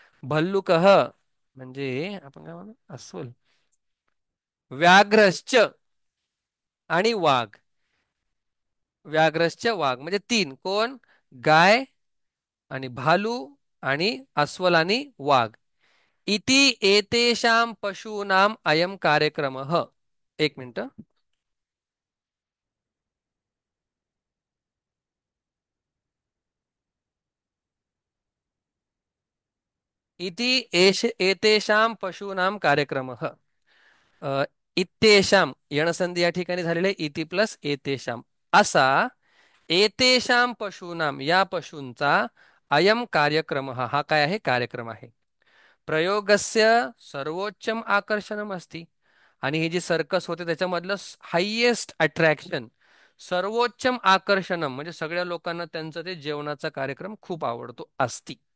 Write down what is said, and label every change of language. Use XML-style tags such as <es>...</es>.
<mr>भल्लुकह म्हणजे आपण काय म्हणू अस्वल. व्याघ्रश्च आणि वाघ. व्याघ्रश्च वाघ म्हणजे तीन कोण गाय आणि भालू आणि अस्वल आणि वाघ.</mr> <sa>इति एतेषां पशूनाम अयम कार्यक्रमः.</sa> <mr>एक मिनिट.</mr> <sa>इति एतेषां पशूनाम कार्यक्रमः.</sa> <mr>इत्येषां यणसंधी या ठिकाणी झालेले इति प्लस एतेषां असा एतेषां पशूनाम या पशूंचा अयम कार्यक्रम हा काय आहे कार्यक्रम आहे.</mr> <sa>प्रयोगस्य सर्वोच्चम आकर्षणम असती</sa> <mr>आणि ही जी सर्कस होते त्याच्यामधलं</mr> <en>highest attraction</en> <sa>सर्वोच्चम आकर्षणम</sa> <mr>म्हणजे सगळ्या लोकांना त्यांचं ते जेवणाचा कार्यक्रम खूप आवडतो असती.</mr>